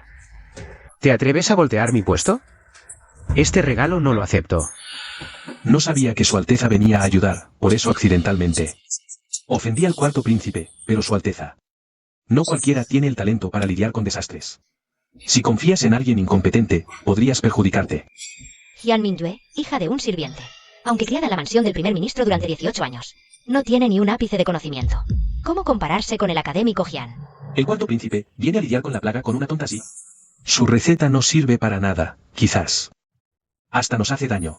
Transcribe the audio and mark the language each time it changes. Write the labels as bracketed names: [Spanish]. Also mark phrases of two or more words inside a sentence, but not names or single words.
[Spanish] ¿Te atreves a voltear mi puesto? Este regalo no lo acepto. No sabía que Su Alteza venía a ayudar, por eso accidentalmente. Ofendí al cuarto príncipe, pero Su Alteza. No cualquiera tiene el talento para lidiar con desastres. Si confías en alguien incompetente, podrías perjudicarte. Jian Mingyue, hija de un sirviente. Aunque criada en la mansión del primer ministro durante 18 años. No tiene ni un ápice de conocimiento. ¿Cómo compararse con el académico Jian? El cuarto príncipe viene a lidiar con la plaga con una tonta así. Su receta no sirve para nada, quizás. Hasta nos hace daño.